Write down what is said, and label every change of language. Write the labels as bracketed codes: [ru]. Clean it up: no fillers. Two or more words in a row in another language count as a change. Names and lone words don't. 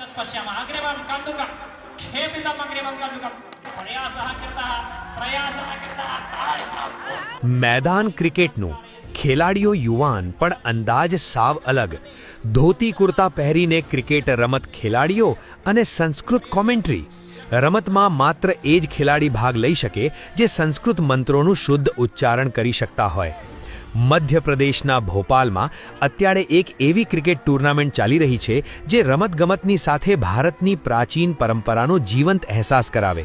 [sa] पश्यामः अग्रिमं कन्दुकं क्षेपितम् अग्रिमं कन्दुकं प्रयासः कृतः [gu] मैदान क्रिकेटનું ખેલાડીઓ યુવાન પણ અંદાજ સાવ અલગ. ધોતી કુર્તા પહેરીને ક્રિકેટ રમત, ખેલાડીઓ અને સંસ્કૃત કોમેન્ટ્રી. રમતમાં માત્ર એ જ ખેલાડી ભાગ લઈ શકે જે સંસ્કૃત મંત્રોનું શુદ્ધ ઉચ્ચારણ કરી શકતા હોય. મધ્યપ્રદેશના ભોપાલમાં અત્યારે એક એવી ક્રિકેટ ટૂર્નામેન્ટ ચાલી રહી છે જે રમતગમતની સાથે ભારતની પ્રાચીન પરંપરાનો જીવંત અહેસાસ કરાવે.